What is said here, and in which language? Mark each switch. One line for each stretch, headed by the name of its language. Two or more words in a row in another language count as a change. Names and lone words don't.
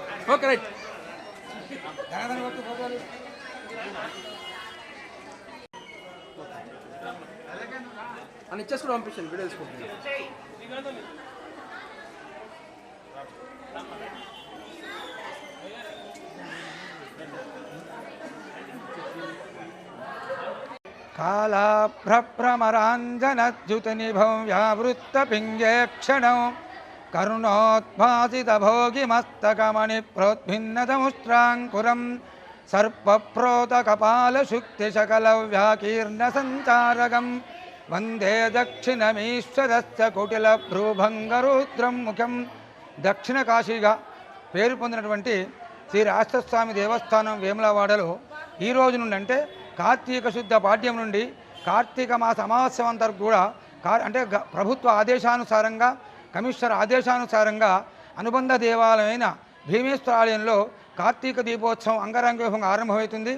English: okay right
Telugu: అని ఇచ్చేసుకుని పంపించండి వీడియో తీసుకుంటున్నాను.
Sanskrit: कालाभ्रभ्रमराञ्जनद्युतिनिभं व्यावृत्तपिङ्गेक्षणं करुणोद्भासितभोगिमस्तकमणिप्रोद्भिन्नतमुष्ट्राङ्कुरं सर्पप्रोतकपालशुक्तिशकलव्याकीर्णसञ्चारकं वन्दे दक्षिणमीश्वरस्य कुटिलभ्रूभङ्गरुद्रं मुखं
Telugu: దక్షిణ కాశీగా పేరు పొందినటువంటి శ్రీ రాష్ట్రస్వామి దేవస్థానం వేములవాడలో ఈ రోజు నుండి అంటే కార్తీక శుద్ధ పాడ్యం నుండి కార్తీక మాస అమావాస్య వరకు కూడా అంటే ప్రభుత్వ ఆదేశానుసారంగా కమిషనర్ ఆదేశానుసారంగా అనుబంధ దేవాలయమైన భీమేశ్వర ఆలయంలో కార్తీక దీపోత్సవం అంగరంగ వైభవంగా ఆరంభమవుతుంది.